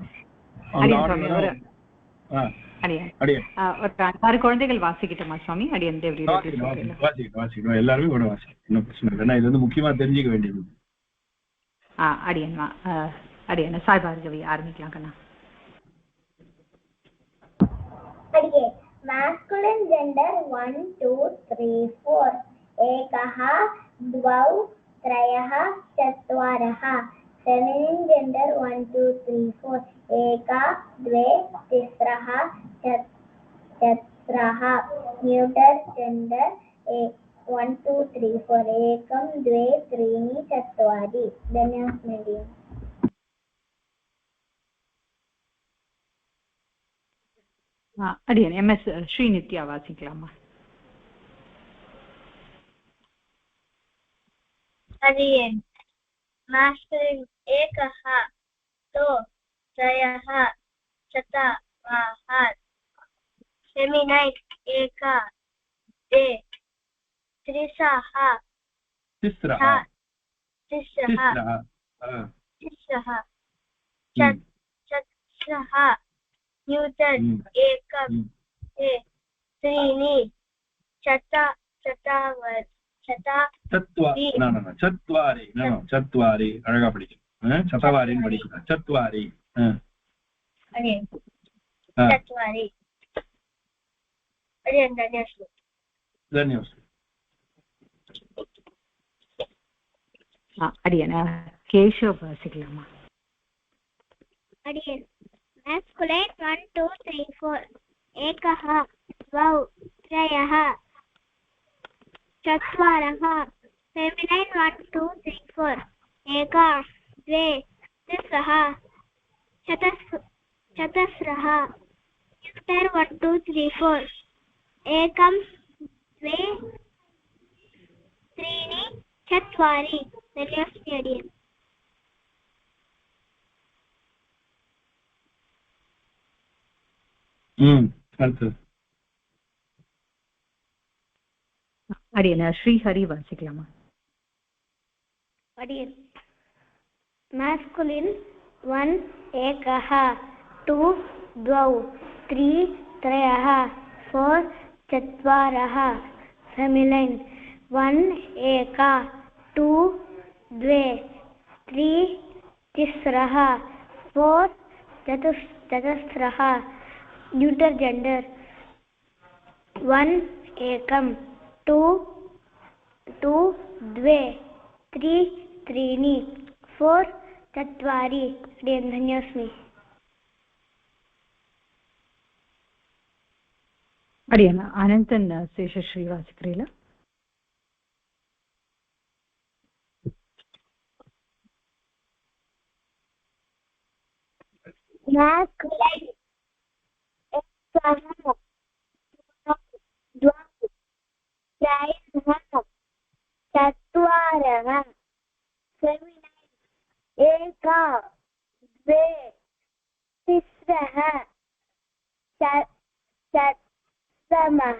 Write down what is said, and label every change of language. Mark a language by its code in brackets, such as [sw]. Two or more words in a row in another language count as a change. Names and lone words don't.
[ta] ஒரு குழந்தைகள் வாசிக்கிட்டோமா சுவாமி? அடியன் வாசிக்கணும், எல்லாருமே கூட வாசிக்கணும், இன்னும் பிரச்சனை இல்லை. இது வந்து முக்கியமா தெரிஞ்சுக்க வேண்டியது. அடியன்மா அடியன் சாய்பார்கவி ஆரம்பிக்கலாம் கண்ணா. [sa] அடியன் [en] masculine gender [sa] 1 2 3 4 एकः द्वौ त्रयः चत्वारः. [en] feminine gender [sa] 1 2 3 4 एका द्वे तिस्रः चत्वारः. [en] neuter gender [sa] 1 2 3 4 एकं द्वे त्रीणि चत्वारि. धन्यवादः. [ta] அடியன் MS ஸ்ரீநித்யா வாசிக்கலாமா? [sa] अडियन् masculine एकः द्वौ त्रयः चत्वारः. feminine एका द्वे त्रिस्रः चत्वारः. neuter एकं द्वे त्रीणि चत्वारि. [ta] அழகா படிக்கணும். சதவாரின்னு படிக்கணும். சத்வாரி. [sa] चत्वारि. [ta] அடியன் கேஷவ் வாசிக்கலாமா? [sa] अडियन् masculine 1 2 3 4 एकः द्वौ त्रयः चत्वारः. feminine 1 2 3 4 एका द्वे तिस्रः चतस्रः. neuter 1 2 3 4 एकं द्वे त्रीणि चत्वारि. अडियन् [ta] அடியன் ஸ்ரீஹரி வாசிக்கலாமா? [sa] अडियन् masculine 1 एकः 2 द्वौ 3 त्रयः 4 चत्वारः. feminine 1 एका 2 द्वे 3 तिस्रः 4 चतस्रः. [en] neuter gender [sa] 1 एकं 2 द्वे 3 त्रीणि 4 चत्वारि. धन्योऽस्मि. [ta] அடியன் அனந்தன் சேஷஸ்ரீ வாசிக்கிறீங்களா? [sa] masculine चत्वारः. feminine एका द्वे तिस्रः चतुर्दशः.